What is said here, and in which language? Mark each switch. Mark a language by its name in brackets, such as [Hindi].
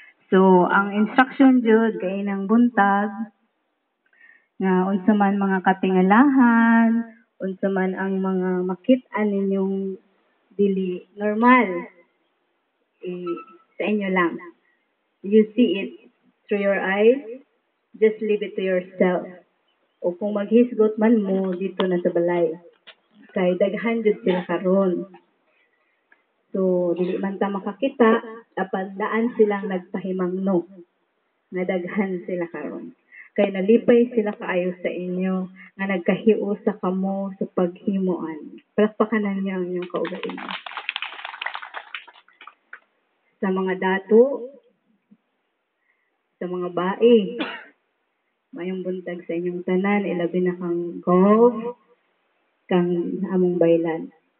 [Cebuano] So ang instruction jud kay nang buntag nga unsa man mga katingalahan, unsa man ang mga makit-an ninyong dili normal, sa inyo lang. [English] You see it through your eyes, just leave it to yourself. [Cebuano] O kung maghisgot man mo, dito na sa balay. Kay daghan jud sila karon. So, dili man ta makakita, dapat daan silang nagpahimangno. Nga daghan sila karon. Kay nalipay sila kaayo sa inyo, nga nagkahiu sa kamo sa paghimuan. Palakpakan niyo ang inyong kaugalingon. Sa mga dato, sa mga bae, mayong buntag sa inyong tanan, ilabi na kang gov, kang among baylan.